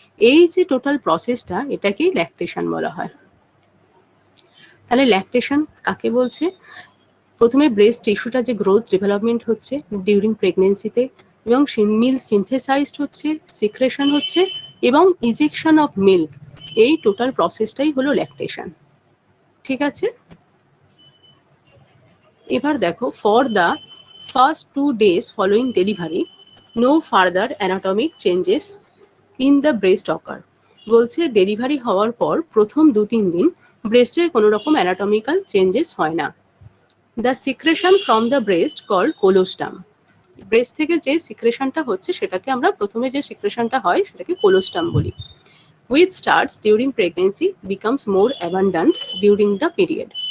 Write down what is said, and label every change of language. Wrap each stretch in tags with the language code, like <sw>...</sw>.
<bn>এই যে টোটাল প্রসেসটা, এটাকেই ল্যাকটেশন বলা হয়। তাহলে ল্যাকটেশন কাকে বলছে? প্রথমে ব্রেস্ট টিস্যুটা যে গ্রোথ ডেভেলপমেন্ট হচ্ছে ডিউরিং প্রেগনেন্সিতে, এবং মিল্ক সিনথেসাইজড হচ্ছে, সিক্রেশন হচ্ছে, এবং ইজেকশন অফ মিল্ক, এই টোটাল প্রসেসটাই হলো ল্যাকটেশন। ঠিক আছে। এবার দেখো,</bn> <en>For the first 2 days following delivery, no further anatomic changes in the breast occur.</en> <bn>বলছে ডেলিভারি হওয়ার পর প্রথম 2-3 দিন ব্রেস্টের কোনো রকম অ্যানাটমিক্যাল চেঞ্জেস হয় না।</bn> <en>The secretion from the breast called colostrum.</en> <bn>Breast থেকে যে সিক্রেশনটা হচ্ছে সেটাকে আমরা প্রথমে যে সিক্রেশনটা হয় সেটাকে কোলোস্টাম বলি।</bn> <en>Which starts during pregnancy becomes more abundant during the period.</en>